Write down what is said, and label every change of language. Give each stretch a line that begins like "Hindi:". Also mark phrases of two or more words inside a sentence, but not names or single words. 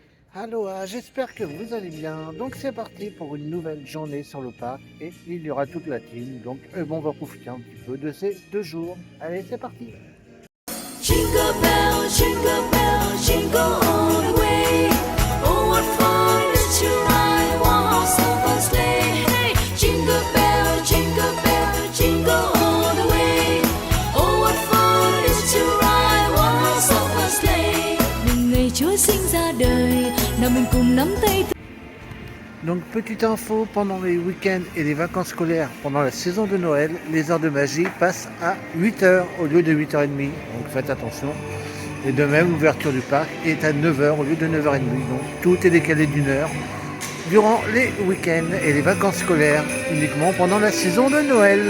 French: Aloha, j'espère que vous allez bien. Donc c'est parti pour une nouvelle journée sur le parc et il y aura toute la team. Donc on va profiter un petit peu de ces 2 jours. Allez, c'est parti.
English: Jingle bell, jingle all the way. Oh, what fun it is to ride one horse open sleigh. Hey, jingle bell, jingle all the way. Oh, what fun it is to ride one horse open sleigh.
Vietnamese: Mừng ngày Chúa sinh ra đời, nào mình cùng nắm tay.
French: Donc petite info, pendant les week-ends et les vacances scolaires, pendant la saison de Noël, les heures de magie passent à 8h au lieu de 8h30. Donc faites attention. Et de même, l'ouverture du parc est à 9h au lieu de 9h30. Donc tout est décalé d'une heure durant les week-ends et les vacances scolaires, uniquement pendant la saison de Noël.